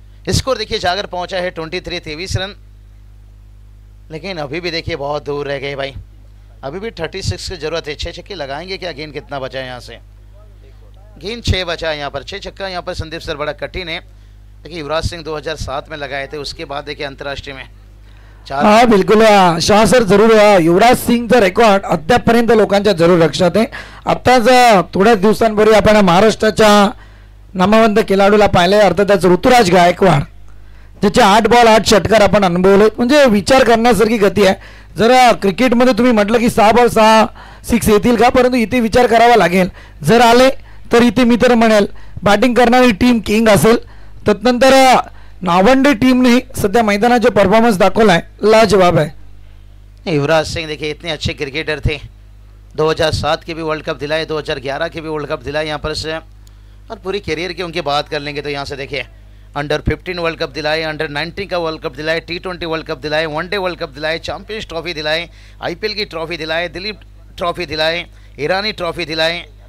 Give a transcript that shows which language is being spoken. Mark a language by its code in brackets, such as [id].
[hi] Score देखिए जाकर पहुंचा है 23 रन, लेकिन अभी भी देखिए बहुत दूर रह गए भाई. अभी भी 36 की जरूरत है. 6 छक्के लगाएंगे क्या? गेंद कितना बचा है यहाँ से? गेंद 6 बचा है यहाँ पर. 6 छक्का यहाँ पर संदीप सर बड़ा कठिन है. देखिए युवराज सिंह 2007 में लगाए थे, उसके बाद देखिए अंतर्राष्ट्रीय में [mr] हा बिलकुल शाह सर जरूर युवराज सिंगचा रेकॉर्ड अद्यापपर्यंत लोकांच्या जरूर लक्षात आहे. आताच थोड्याच दिवसांपूर्वी आपण महाराष्ट्राच्या नामवंत खेळाडूला पाहिले, अर्थातच ऋतुराज गायकवाड, ज्याचे 8 बॉल 8 षटकार आपण अनुभवले. म्हणजे विचार करण्यासारखी गती आहे. जरा क्रिकेटमध्ये तुम्ही म्हटलं की 6 बॉल 6 6 येतील का, परंतु इथे विचार करावा लागेल. जर आले तर इथे मी तर म्हणेल बॅटिंग करणारी टीम किंग असेल. तदनंतर नावंडे टीमने सध्या मैदानाचा परफॉर्मन्स दाखवलाय, [hi] लाजवाब है. युवराज सिंह देखिए इतने अच्छे क्रिकेटर थे. 2007 के भी वर्ल्ड कप दिलाए, 2011 के भी वर्ल्ड कप दिलाए यहाँ पर से. और पूरी करियर की उनकी बात कर लेंगे तो यहाँ से देखिए अंडर 15 वर्ल्ड कप दिलाए, अंडर 19 का वर्ल्ड कप दिलाए, T20 वर्ल्ड कप दिलाए, वनडे वर्ल्ड कप दिलाए, चैंपियंस ट्रॉफी दिलाए, IPL की ट्रॉफी दिलाए, दिलीप ट्रॉफी दिलाए, ईरानी ट्रॉफी दिलाए.